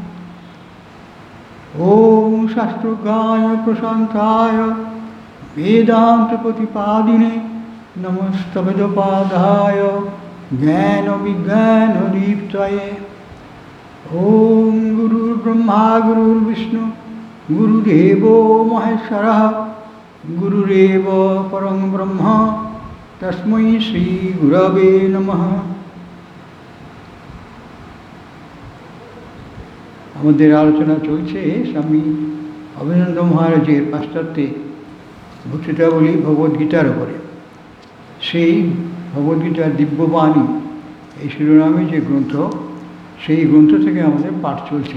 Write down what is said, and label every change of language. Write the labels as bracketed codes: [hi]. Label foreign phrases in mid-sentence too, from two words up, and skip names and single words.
[sa] ॐ शास्त्रज्ञाय प्रशान्ताय वेदान्तप्रतिपादिने नमस्तवेदपादाय ज्ञानविज्ञानदीप्तये। ॐ गुरुर्ब्रह्मा गुरुर्विष्णु गुरुदेवो महेश्वरः गुरुरेव परं ब्रह्म तस्मै श्रीगुरवे नमः। [bn] আমাদের আলোচনা চলছে স্বামী অভিনন্দ মহারাজের পাশ্চাত্যে বক্তৃতাবলী ভগবদ্গীতার উপরে। সেই ভগবদ্গীতার দিব্যবাণী এই শিরোনামে যে গ্রন্থ, সেই গ্রন্থ থেকে আমাদের পাঠ চলছে।